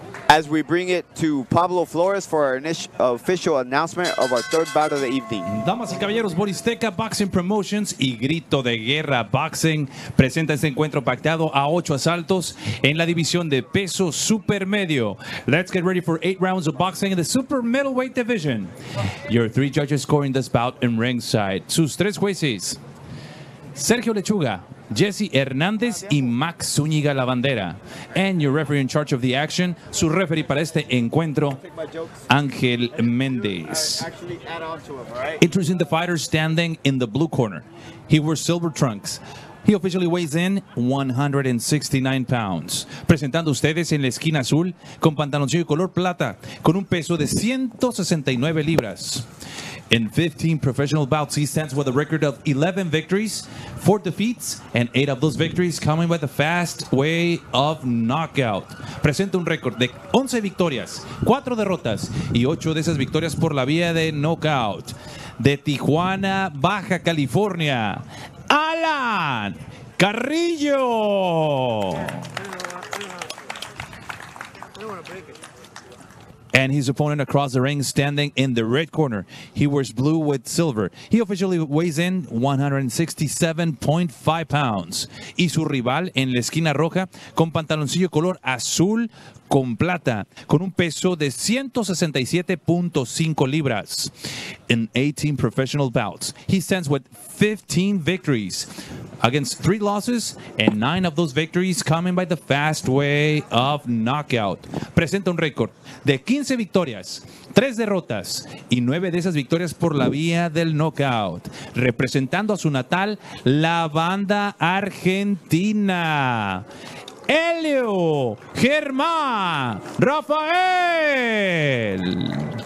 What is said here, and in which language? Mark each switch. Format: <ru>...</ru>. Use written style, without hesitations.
<en>As we bring it to Pablo Flores for our official announcement of our third bout of the evening.</en> <es>Damas y caballeros, Boristeca Boxing Promotions y Grito de Guerra Boxing presenta este encuentro pactado a 8 asaltos en la división de peso supermedio.</es> <en>Let's get ready for 8 rounds of boxing in the super middleweight division. Your 3 judges scoring this bout in ringside.</en> <es>Sus 3 jueces: Sergio Lechuga, Jesse Hernández y Max Zúñiga Lavandera.</es> <en>And your referee in charge of the action,</en> <es>su referee para este encuentro,</es> <en>Ángel Méndez. Introducing the fighter standing in the blue corner. He wears silver trunks. He officially weighs in 169 pounds.</en> <es>Presentando ustedes en la esquina azul, con pantaloncillo color plata, con un peso de 169 libras.</es> <en>In 15 professional bouts, he stands with a record of 11 victories, 4 defeats, and 8 of those victories coming by the fast way of knockout.</en> <es>Presenta un récord de 11 victorias, 4 derrotas y 8 de esas victorias por la vía de knockout. De Tijuana, Baja California, Alan Carrillo.</es> <en>And his opponent across the ring standing in the red corner. He wears blue with silver. He officially weighs in 167.5 pounds.</en> <es>Y su rival en la esquina roja con pantaloncillo color azul con plata, con un peso de 167.5 libras.</es> <en>In 18 professional bouts, he stands with 15 victories against 3 losses, and 9 of those victories coming by the fast way of knockout.</en> <es>Presenta un récord de 15 victorias, 3 derrotas y 9 de esas victorias por la vía del knockout. Representando a su natal, la banda argentina, Helio Germán Rafael.</es>